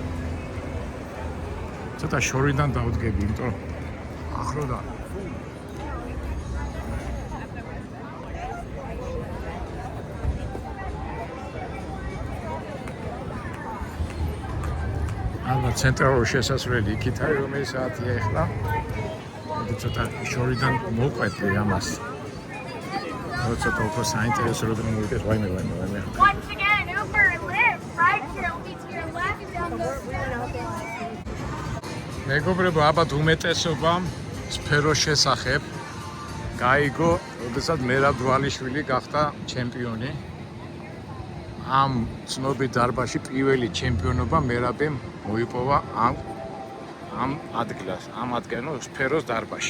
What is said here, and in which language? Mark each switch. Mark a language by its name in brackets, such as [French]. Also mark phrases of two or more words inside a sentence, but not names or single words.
[Georgian] ცოტა შორიდან დავდგები, იმიტომ რომ ახლოდან ცენტრალური შესასვლელი იქით არის, რომელი საათია ახლა. მოდი ცოტა შორიდან მოვყვეტი ამას. ცოტა უფრო საინტერესო რომ მოვიდეს, ვაიმე. [English] Once again, Uber and Lyft, rideshare will be to your left down the [Georgian] მეგობრებო, ალბათ უმეტესობა სფეროს შესახებ გაიგო, როდესაც მერაბ დვალიშვილი გახდა ჩემპიონი. ამ ცნობილ დარბაზში პირველი ჩემპიონობა მერაბემ მოიპოვა ამ ადგილას, ამ სფეროს დარბაზში.